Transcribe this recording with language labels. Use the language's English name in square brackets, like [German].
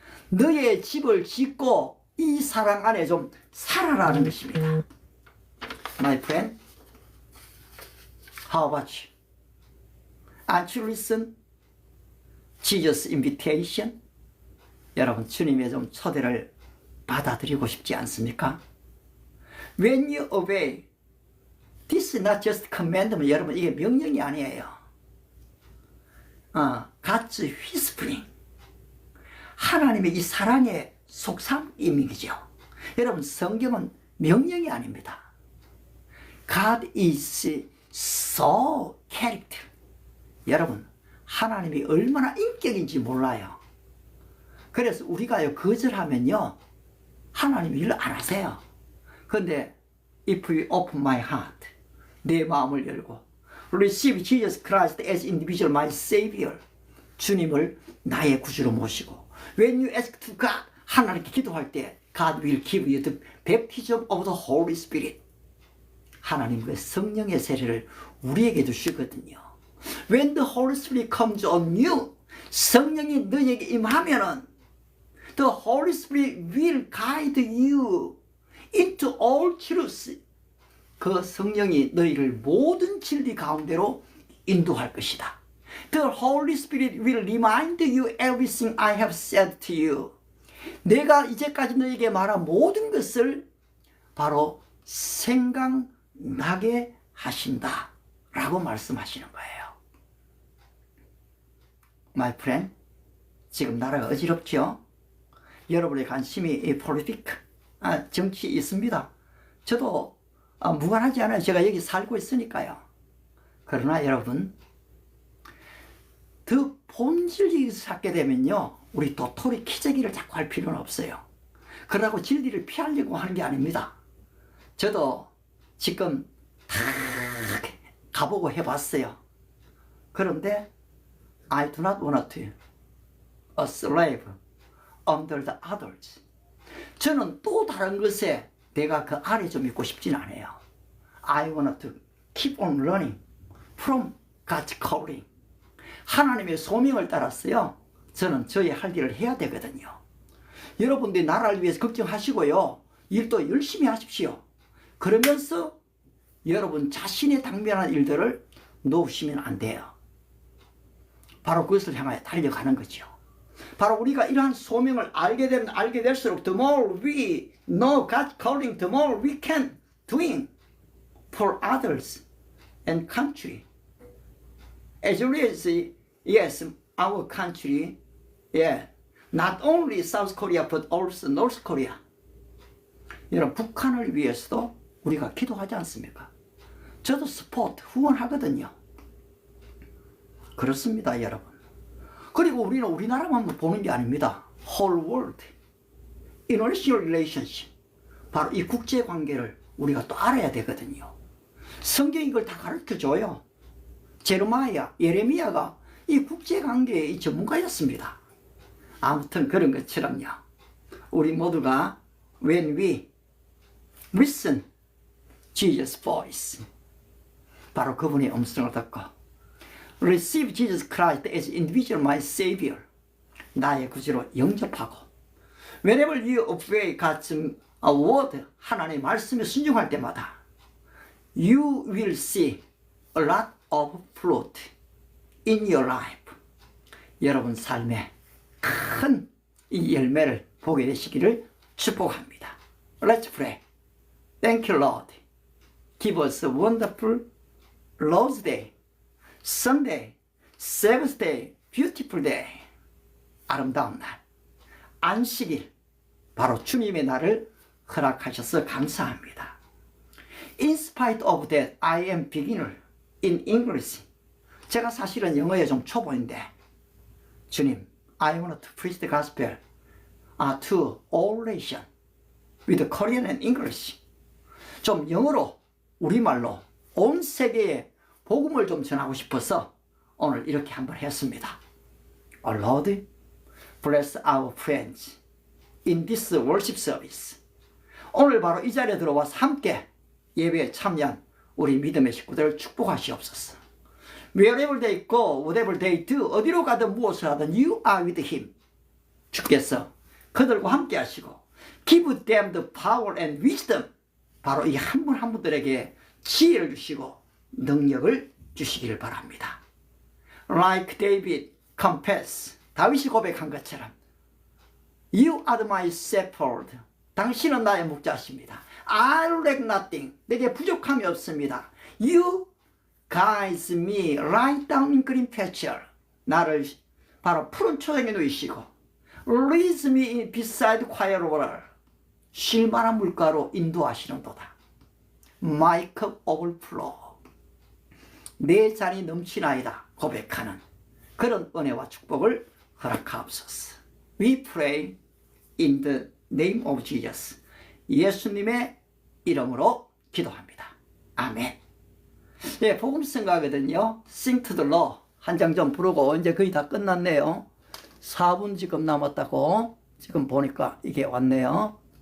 [Korean] 너의 집을 짓고 이 사랑 안에 좀 살아라는 것입니다. [English] My friend, how about you? Aren't you listen? Jesus invitation? [Korean] 여러분 주님의 좀 초대를 받아들이고 싶지 않습니까? [English] When you obey, this is not just commandment. [Korean] 여러분 이게 명령이 아니에요. [English] God's whispering. [Korean] 하나님의 이 사랑의 속삭임이죠. 여러분, 성경은 명령이 아닙니다. [English] God is so character. [Korean] 여러분, 하나님이 얼마나 인격인지 몰라요. 그래서 우리가요, 거절하면요, 하나님 일 안 하세요. [English] 근데 if you open my heart, [Korean] 내 마음을 열고 [English] receive Jesus Christ as individual my Savior, [Korean] 주님을 나의 구주로 모시고 [English] when you ask to God, [Korean] 하나님께 기도할 때 [English] God will give you the baptism of the Holy Spirit. [Korean] 하나님 그 성령의 세례를 우리에게 주시거든요. [English] When the Holy Spirit comes on you, [Korean] 성령이 너에게 임하면은 [English] the Holy Spirit will guide you into all truth. [Korean] 그 성령이 너희를 모든 진리 가운데로 인도할 것이다. [English] The Holy Spirit will remind you everything I have said to you. [Korean] 내가 이제까지 너에게 말한 모든 것을 바로 생각나게 하신다 라고 말씀하시는 거예요. [English] My friend, [Korean] 지금 나라가 어지럽죠? 여러분의 관심이 폴리티크, 정치에 있습니다. 저도 무관하지 않아요. 제가 여기 살고 있으니까요. 그러나 여러분, 더 본진리를 찾게 되면요, 우리 도토리 키재기를 자꾸 할 필요는 없어요. 그러고 진리를 피하려고 하는 게 아닙니다. 저도 지금 다 가보고 해봤어요. [English] 그런데 I do not want to a slave under the others. [Korean] 저는 또 다른 것에 내가 그 아래 좀 있고 싶진 않아요. [English] I want to keep on learning from God's calling. [Korean] 하나님의 소명을 따랐어요. 저는 저의 할 일을 해야 되거든요. 여러분들이 나라를 위해서 걱정하시고요, 일도 열심히 하십시오. 그러면서 여러분 자신의 당면한 일들을 놓으시면 안 돼요. 바로 그것을 향하여 달려가는 거죠. 바로 우리가 이러한 소명을 알게 되면 알게 될수록 [English] the more we know God's calling, the more we can doing for others and country. As well as, yes, our country, yeah, not only South Korea but also North Korea. [Korean] 여러분, 북한을 위해서도 우리가 기도하지 않습니까? 저도 스포트 후원하거든요. 그렇습니다, 여러분. 그리고 우리는 우리나라만 보는 게 아닙니다. [English] Whole world, international relationship. [Korean] 바로 이 국제 관계를 우리가 또 알아야 되거든요. 성경이 이걸 다 가르쳐줘요. 제르마야, 예레미야가 이 국제 관계의 전문가였습니다. 아무튼 그런 것처럼요, 우리 모두가 [English] when we listen Jesus voice, [Korean] 바로 그분의 음성을 듣고 [English] receive Jesus Christ as individual my Savior, [Korean] 나의 구주로 영접하고 [English] whenever you obey God's word, [Korean] 하나님의 말씀에 순종할 때마다 [English] you will see a lot of fruit in your life. [Korean] 여러분 삶에 큰 이 열매를 보게 되시기를 축복합니다. [English] Let's pray. Thank you, Lord. Give us a wonderful Lord's Day, Sunday, Sabbath Day, beautiful day. [Korean] 아름다운 날, 안식일, 바로 주님의 날을 허락하셔서 감사합니다. [English] In spite of that, I am beginner in English. [Korean] 제가 사실은 영어에 좀 초보인데, 주님, [English] I want to preach the gospel to all nations with Korean and English. [Korean] 좀 영어로, 우리말로 온 세계에 복음을 좀 전하고 싶어서 오늘 이렇게 한번 했습니다. [English] Oh Lord, bless our friends in this worship service. [Korean] 오늘 바로 이 자리에 들어와서 함께 예배에 참여한 우리 믿음의 식구들을 축복하시옵소서. [English] Wherever they go, whatever they do, [Korean] 어디로 가든 무엇을 하든 [English] you are with him. [Korean] 주께서 그들과 함께 하시고 [English] give them the power and wisdom. [Korean] 바로 이 한 분 한 분들에게 지혜를 주시고 능력을 주시기를 바랍니다. [English] Like David confess, [Korean] 다윗이 고백한 것처럼 [English] You are my shepherd. [Korean] 당신은 나의 목자십니다. [English] I lack nothing. [Korean] 내게 부족함이 없습니다. [English] You guide me right down in green pasture. [Korean] 나를 바로 푸른 초장에 놓이시고 [English] leads me beside quiet water. [Korean] 쉴만한 물가로 인도하시는도다. [English] My cup overflow. [Korean] 내 잔이 넘치나이다 고백하는 그런 은혜와 축복을 허락하옵소서. [English] We pray in the name of Jesus. [Korean] 예수님의 이름으로 기도합니다. 아멘. 예, 복음성가거든요. Sing to the Lord 한 장 좀 부르고 이제 거의 다 끝났네요. 4분 지금 남았다고 지금 보니까 이게 왔네요.